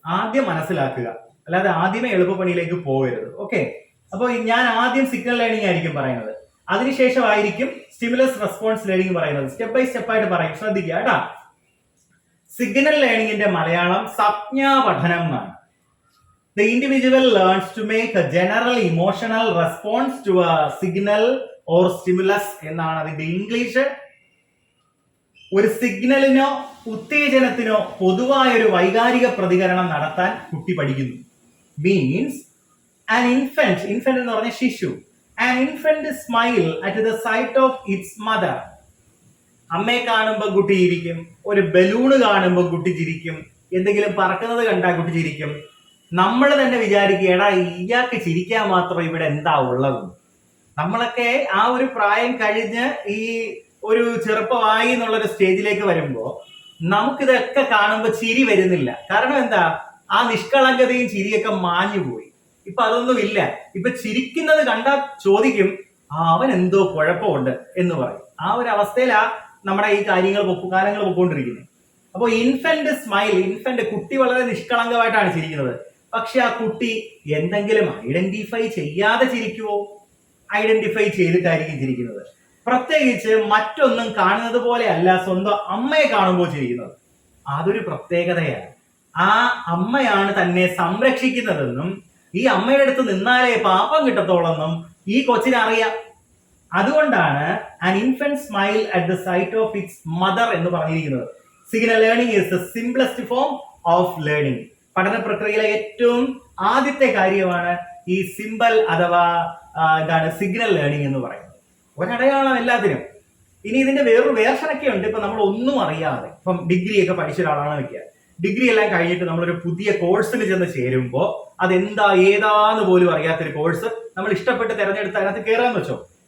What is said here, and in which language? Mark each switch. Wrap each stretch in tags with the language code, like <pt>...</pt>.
<ml>ആദ്യം മനസ്സിലാക്കുക, അല്ലാതെ ആദ്യമേ എളുപ്പപ്പണിയിലേക്ക് പോകരുത്. ഓക്കെ, അപ്പോൾ ഞാൻ ആദ്യം സിഗ്നൽ ലേണിംഗ് ആയിരിക്കും പറയുന്നത്, അതിനുശേഷമായിരിക്കും സ്റ്റിമുലസ് റെസ്പോൺസ് ലേണിംഗ് പറയുന്നത്. സ്റ്റെപ്പ് ബൈ സ്റ്റെപ്പ് ആയിട്ട് പറയും, ശ്രദ്ധിക്കുക കേട്ടാ. സിഗ്നൽ ലേണിംഗിന്റെ മലയാളം സംജ്ഞാ പഠനം എന്നാണ്.</ml> <en>The individual learns to make a general emotional response to a signal or stimulus</en> <ml>എന്നാണ് അതിന്റെ ഇംഗ്ലീഷ്. ഒരു സിഗ്നലിനോ ഉത്തേജനത്തിനോ പൊതുവായ ഒരു വൈകാരിക പ്രതികരണം നടത്താൻ കുട്ടി പഠിക്കുന്നു.</ml> <en>means an infant</en> <ml>എന്ന് പറഞ്ഞ ശിശു,</ml> <en>an infant smile at the sight of its mother.</en> <ml>അമ്മയെ കാണുമ്പോൾ കുട്ടി ചിരിക്കും, ഒരു ബലൂണ് കാണുമ്പോൾ കുട്ടി ചിരിക്കും, എന്തെങ്കിലും പറക്കുന്നത് കണ്ടാൽ കുട്ടി ചിരിക്കും. നമ്മൾ തന്നെ വിചാരിക്കുകയാണ് ഇയാൾക്ക് ചിരിക്കാൻ മാത്രം ഇവിടെ എന്താ ഉള്ളത്. നമ്മളൊക്കെ ആ ഒരു പ്രായം കഴിഞ്ഞ് ഈ ഒരു ചെറുപ്പമായി എന്നുള്ളൊരു സ്റ്റേജിലേക്ക് വരുമ്പോ നമുക്കിതൊക്കെ കാണുമ്പോൾ ചിരി വരുന്നില്ല. കാരണം എന്താ, ആ നിഷ്കളങ്കതയും ചിരിയൊക്കെ മാഞ്ഞു പോയി. ഇപ്പൊ അതൊന്നും ഇല്ല. ഇപ്പൊ ചിരിക്കുന്നത് കണ്ടാൽ ചോദിക്കും അവൻ എന്തോ കുഴപ്പമുണ്ട് എന്ന് പറയും. ആ ഒരു അവസ്ഥയിലാ നമ്മുടെ ഈ കാലങ്ങൾ പൊക്കോണ്ടിരിക്കുന്നത്. അപ്പൊ ഇൻഫന്റ് സ്മൈൽ, ഇൻഫന്റ് കുട്ടി വളരെ നിഷ്കളങ്കമായിട്ടാണ് ചിരിക്കുന്നത്. പക്ഷെ ആ കുട്ടി എന്തെങ്കിലും ഐഡന്റിഫൈ ചെയ്യാതെ ചിരിക്കുവോ? ഐഡന്റിഫൈ ചെയ്തിട്ടായിരിക്കും ചിരിക്കുന്നത്. പ്രത്യേകിച്ച് മറ്റൊന്നും കാണുന്നത് പോലെ അല്ല സ്വന്തം അമ്മയെ കാണുമ്പോൾ ചിരിക്കുന്നത്. അതൊരു പ്രത്യേകതയാണ്. ആ അമ്മയാണ് തന്നെ സംരക്ഷിക്കുന്നതെന്നും ഈ അമ്മയുടെ അടുത്ത് നിന്നാലേ പാപം കിട്ടത്തോളെന്നും ഈ കൊച്ചിനറിയാം. അതുകൊണ്ടാണ്</ml> <en>an infant smile at the sight of its mother</en> <ml>എന്ന് പറഞ്ഞിരിക്കുന്നത്.</ml> <en>Signal learning is the simplest form of learning.</en> <ml>പഠന പ്രക്രിയയിലെ ഏറ്റവും ആദ്യത്തെ കാര്യമാണ് ഈ സിമ്പിൾ അഥവാ സിഗ്നൽ ലേണിംഗ് എന്ന് പറയുന്നത്. ഒരടയാളം എല്ലാത്തിനും. ഇനി ഇതിന്റെ വേറൊരു വേർഷനൊക്കെ ഉണ്ട്. ഇപ്പൊ നമ്മൾ ഒന്നും അറിയാതെ ഇപ്പം ഡിഗ്രി ഒക്കെ പഠിച്ച ഒരാളാണ് വെക്കുക. ഡിഗ്രി എല്ലാം കഴിഞ്ഞിട്ട് നമ്മളൊരു പുതിയ കോഴ്സിന് ചെന്ന് ചേരുമ്പോൾ അതെന്താ ഏതാന്ന് പോലും അറിയാത്തൊരു കോഴ്സ് നമ്മൾ ഇഷ്ടപ്പെട്ട് തെരഞ്ഞെടുത്ത് അതിനകത്ത് കയറാന്ന് വെച്ചോ.</ml>